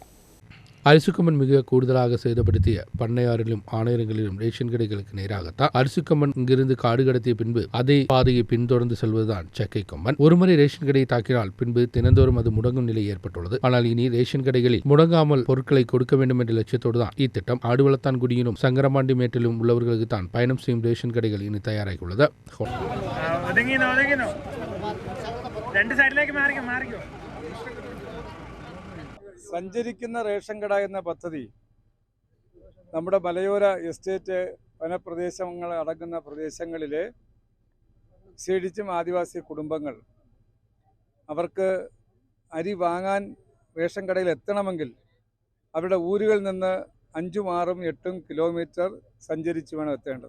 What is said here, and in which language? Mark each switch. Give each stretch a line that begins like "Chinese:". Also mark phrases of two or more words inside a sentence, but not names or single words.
Tamil: அரிசிக்கம்மன் மிக கூடுதலாக சேதப்படுத்திய பண்ணையாறிலும் ஆணையரங்களிலும் ரேஷன் கடைகளுக்கு நேராகத்தான் அரிசிக்கம்மன் இங்கிருந்து காடு கடத்திய பின்பு அதே பாதையை பின்தொடர்ந்து செல்வதுதான் சக்கை கொம்பன். ஒருமுறை ரேஷன் கடையை தாக்கினால் பின்பு தினந்தோறும் அது முடங்கும் நிலை ஏற்பட்டுள்ளது. ஆனால் இனி ரேஷன் கடைகளில் முடங்காமல் பொருட்களை கொடுக்க வேண்டும் என்ற லட்சியத்தோடு தான் இத்திட்டம். ஆடுவளத்தான் குடியிலும் சங்கரமாண்டி மேட்டிலும் உள்ளவர்களுக்கு தான் பயணம் செய்யும் ரேஷன் கடைகள் இனி தயாராகியுள்ளது.
Malayalam: സഞ്ചരിക്കുന്ന റേഷൻ കട എന്ന പദ്ധതി നമ്മുടെ മലയോര എസ്റ്റേറ്റ് വനപ്രദേശങ്ങൾ അടങ്ങുന്ന പ്രദേശങ്ങളിലെ വിശേഷിച്ചും ആദിവാസി കുടുംബങ്ങൾ അവർക്ക് അരി വാങ്ങാൻ റേഷൻ കടയിൽ എത്തണമെങ്കിൽ അവരുടെ ഊരുകളിൽ നിന്ന് 5, 6, 8 കിലോമീറ്റർ സഞ്ചരിച്ച് വേണം എത്തേണ്ടത്.